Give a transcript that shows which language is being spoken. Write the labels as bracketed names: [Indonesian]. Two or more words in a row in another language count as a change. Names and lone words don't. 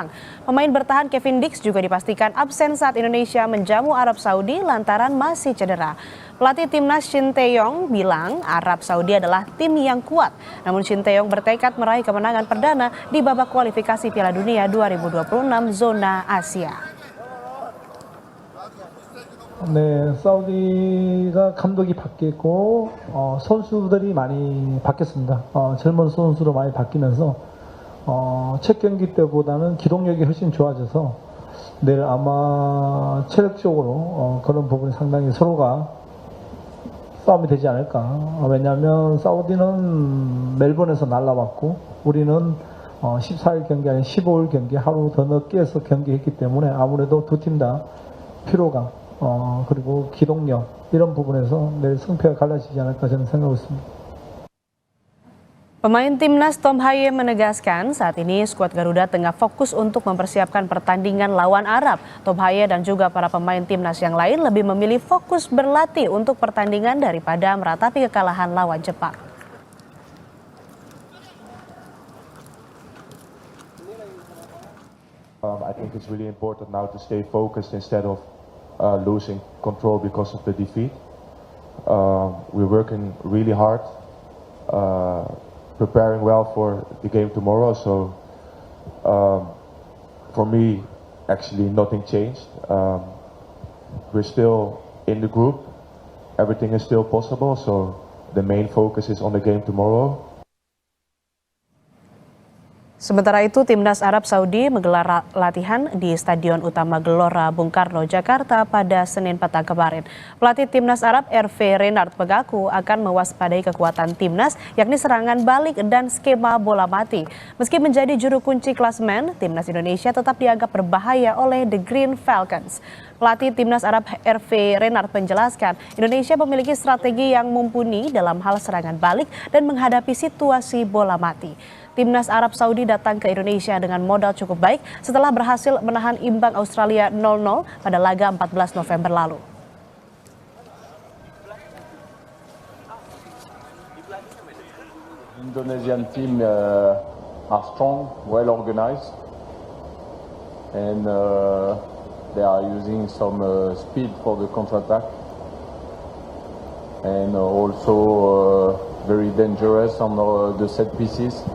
[Indonesian] Pemain bertahan Kevin Dix juga dipastikan absen saat Indonesia menjamu Arab Saudi lantaran masih cedera. Pelatih timnas Shin Tae-yong bilang Arab Saudi adalah tim yang kuat. Namun Shin Tae-yong bertekad meraih kemenangan perdana di babak kualifikasi Piala Dunia 2026 zona Asia. [Korean] 네, 사우디가 감독이 바뀌었고 선수들이 많이 바뀌었습니다. 젊은 선수로 많이 바뀌면서 첫 경기 때보다는 기동력이 훨씬 좋아져서 내일 아마 체력적으로 그런 부분이 상당히 서로가 싸움이 되지 않을까. 왜냐하면 사우디는 멜번에서 날라왔고 우리는 14일 경기 아닌 15일 경기 하루 더 늦게 해서 경기했기 때문에 아무래도 두 팀 다 피로감 그리고 기동력 이런 부분에서 내일 승패가 갈라지지 않을까 저는 생각하고 있습니다. [Indonesian] Pemain timnas Tom Haye menegaskan saat ini skuad Garuda tengah fokus untuk mempersiapkan pertandingan lawan Arab. Tom Haye dan juga para pemain timnas yang lain lebih memilih fokus berlatih untuk pertandingan daripada meratapi kekalahan lawan Jepang. [English] I think it's really important now to stay focused instead of losing control because of the defeat. We're working really hard, preparing well for the game tomorrow. So for me, actually nothing changed. We're still in the group. Everything is still possible. So the main focus is on the game tomorrow. [Indonesian] Sementara itu, timnas Arab Saudi menggelar latihan di Stadion Utama Gelora Bung Karno, Jakarta pada Senin petang kemarin. Pelatih timnas Arab Hervé Renard mengaku akan mewaspadai kekuatan timnas, yakni serangan balik dan skema bola mati. Meski menjadi juru kunci klasemen, timnas Indonesia tetap dianggap berbahaya oleh The Green Falcons. Pelatih timnas Arab Hervé Renard menjelaskan, Indonesia memiliki strategi yang mumpuni dalam hal serangan balik dan menghadapi situasi bola mati. Timnas Arab Saudi datang ke Indonesia dengan modal cukup baik setelah berhasil menahan imbang Australia 0-0 pada laga 14 November lalu. [English] Indonesian team are strong, well organized, and they are using some speed for the counter-attack, and also very dangerous on the set pieces.